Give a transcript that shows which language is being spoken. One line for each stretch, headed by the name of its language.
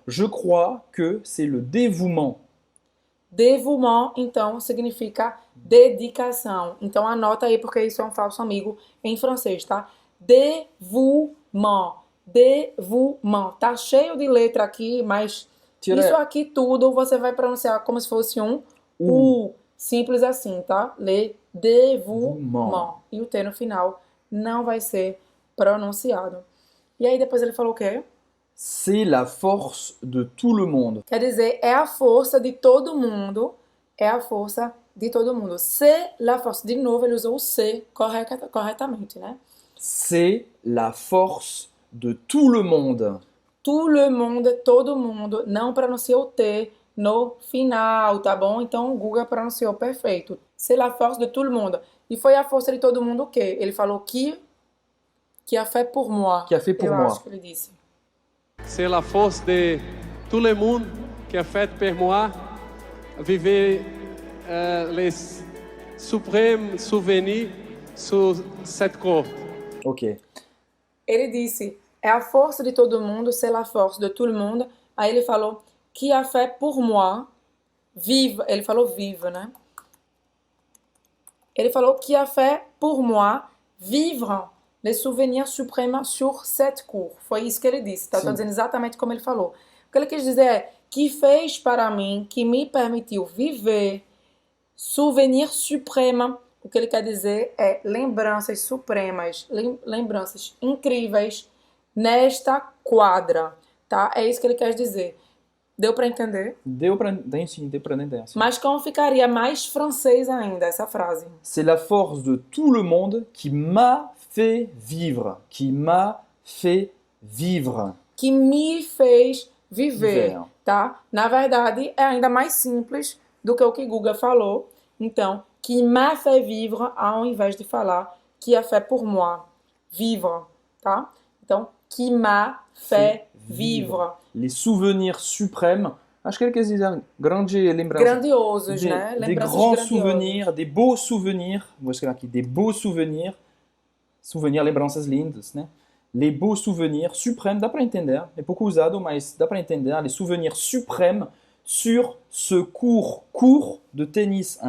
French: Je crois que c'est le dévouement.
Portuguese: Dévouement, então, significa dedicação. Então, anota aí, porque isso é um falso amigo em francês, tá?
French: Dévouement. Dévouement.
Portuguese: Tá cheio de letra aqui, mas isso aqui tudo você vai pronunciar como se fosse um U. Simples assim, tá? Le dévouement. E o T no final não vai ser pronunciado. E aí depois ele falou o quê?
French: C'est la force de tout le monde.
Portuguese: Quer dizer, é a força de todo mundo. É a força de todo mundo.
French: C'est la force.
Portuguese: De novo, ele usou o C corretamente, né?
French: C'est la force de tout le monde. Tout le monde, todo mundo.
Portuguese: Não pronuncia o T no final, tá bom? Então o Google pronunciou perfeito.
French: C'est la force de tout le monde.
Portuguese: E foi a força de todo mundo o quê? Ele falou que
French: a fait pour moi. Qui a fait pour
Portuguese: Eu
French: moi.
Portuguese: acho que ele disse.
French: C'est la force de tout le monde qui a fait pour moi vivre les suprêmes souvenirs sur cette côte.
Portuguese: Ok. Ele disse, é a força de todo mundo,
French: c'est la force de tout le monde.
Portuguese: Aí ele falou,
French: qui a fait pour moi, vive.
Portuguese: Ele falou vive, né? Ele falou,
French: qui a fait pour moi, vivre les souvenirs suprêmes sur cette cour.
Portuguese: Foi isso que ele disse, tá? Tô dizendo exatamente como ele falou. O que ele quis dizer é, que fez para mim, que me permitiu viver
French: souvenir suprême.
Portuguese: O que ele quer dizer é lembranças supremas, lembranças incríveis nesta quadra, tá? É isso que ele quer dizer. Deu pra entender? Deu pra entender. Sim. Mas como ficaria mais francês ainda essa frase?
French: C'est la force de tout le monde qui m'a fait vivre. Qui m'a fait vivre.
Portuguese: Que me fez viver, Viver. tá? Na verdade, é ainda mais simples do que o que Guga falou. Então,
French: qui m'a fait vivre,
Portuguese: ao invés de falar
French: qui a fait pour moi, vivre,
Portuguese: tá?
French: Então, qui m'a fait vivre. Les souvenirs suprêmes.
Portuguese: Acho que ele quer dizer grandes lembranças. Grandiosos, né?
French: Des
Portuguese: Lembranças
French: grands
Portuguese: grandiosas.
French: souvenirs, des beaux souvenirs.
Portuguese: Vou escrever aqui,
French: des beaux souvenirs.
Portuguese: Souvenirs, lembranças lindas, né?
French: Les beaux souvenirs suprêmes,
Portuguese: dá para entender. É pouco usado, mas dá para entender.
French: Les souvenirs suprêmes sur ce court de tennis.